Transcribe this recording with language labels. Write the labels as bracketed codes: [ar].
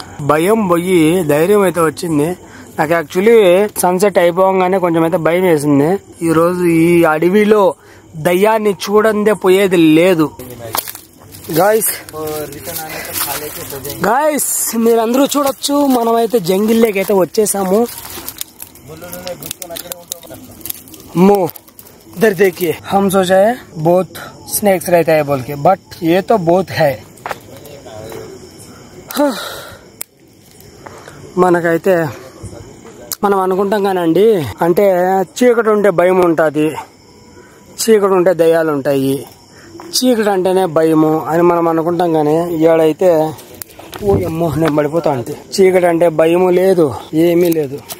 [te] భయం పోయి ధైర్యం అయితే వచ్చింది. నాకు యాక్చువల్లీ సన్సెట్ అయిపోగానే కొంచెం అయితే భయం వేసింది. ఈ రోజు ఈ అడవిలో దయ్యాన్ని చూడందే పోయేది లేదు. गाइस మీరందరూ చూడొచ్చు, మనమైతే జంగిల్లోకి అయితే వచ్చేసాము. [hi] इधर देखिए, हम सोचा है बहुत स्नेक्स रहता है बोल के, बट ये तो बहुत है. [te] మనకైతే మనం అనుకుంటాం కానండి, అంటే చీకటి ఉంటే భయం ఉంటుంది, చీకటి ఉంటే దయ్యాలు ఉంటాయి, చీకటి అంటేనే భయము అని మనం అనుకుంటాం. కానీ ఇవాడైతే ఓ అమ్మో నేను పడిపోతా అంటే చీకటి అంటే భయము లేదు, ఏమీ లేదు.